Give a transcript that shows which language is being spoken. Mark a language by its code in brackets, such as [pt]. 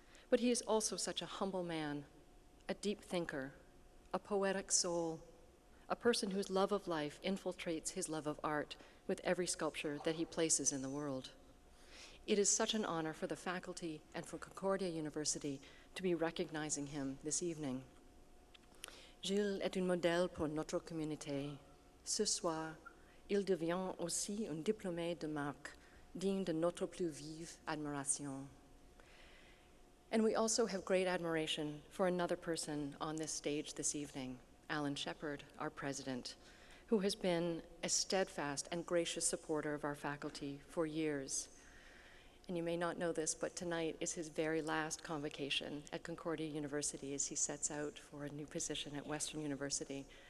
[en] But he is also such a humble man, a deep thinker, a poetic soul, a person whose love of life infiltrates his love of art with every sculpture that he places in the world. It is such an honor for the faculty and for Concordia University to be recognizing him this evening. [fr] Gilles est un modèle pour notre communauté. Ce soir, il devient aussi un diplômé de marque, digne de notre plus vive admiration. [en] And we also have great admiration for another person on this stage this evening, Alan Shepard, our president, who has been a steadfast and gracious supporter of our faculty for years. And you may not know this, but tonight is his very last convocation at Concordia University as he sets out for a new position at Western University.